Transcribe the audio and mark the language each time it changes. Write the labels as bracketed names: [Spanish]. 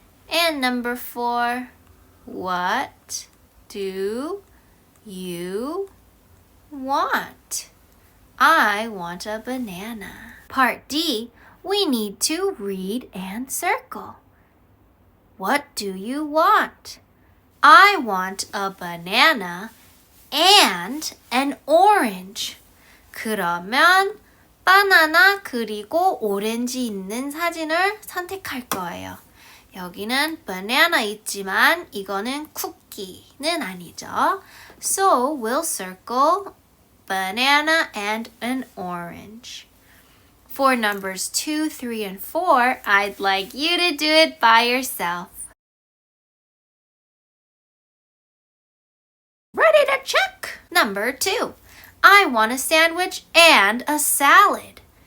[English] And number 4, what do you want? I want a banana. Part D, we need to read and circle. What do you want? I want a banana and an orange. [Korean] 그러면 바나나 그리고 오렌지 있는 사진을 선택할 거예요. 여기는 banana 있지만 이거는 쿠키는 아니죠. [English] So we'll circle banana and an orange. For numbers 2, 3, and 4, I'd like you to do it by yourself. Ready to check? Number 2. I want a sandwich and a salad.